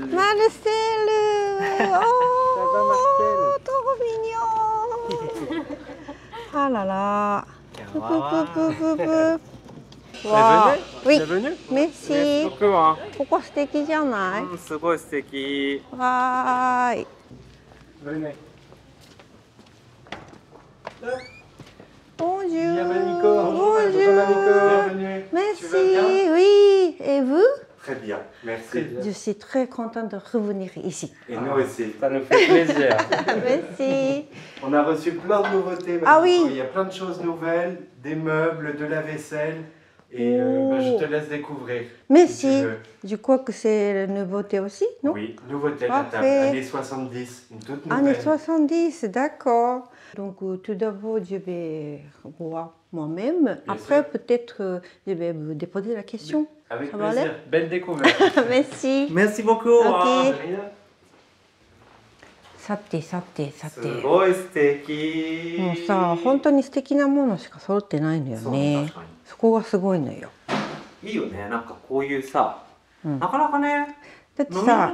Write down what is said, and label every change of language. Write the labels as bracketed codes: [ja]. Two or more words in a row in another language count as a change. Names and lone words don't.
[ja] マルセル、おー、トビニョン。あらら、ププププププ。わあ、 [fr] oui, merci. [ja] ここ素敵じゃない？うん、すごい素敵。 [fr] わーい。Bonjour, bonjour. Merci, oui. Et vous? Très bien, merci. Je suis très contente de revenir ici. Et nous aussi. Ça nous fait plaisir. Merci. On a reçu plein de nouveautés. Ah oui. Il y a plein de choses nouvelles, des meubles, de la vaisselle. Et je te laisse découvrir. Merci. Si tu veux. Je crois que c'est la nouveauté aussi, non? Oui, nouveauté à la table. Parfait. Années 70, une toute nouvelle. Années 70, d'accord. Donc tout d'abord, je vais voir moi-même. Après, peut-être, je vais vous déposer la question. Avec Ça va plaisir. aller? Belle découverte. Merci. Merci beaucoup. Ok. [ja] すさて。ごい素敵。もうさ、本当に素敵なものしか揃ってないのよそうね確か。そこがすごいのよ。いいよね。なんかこういうさ、うんなかなかね、だってさ、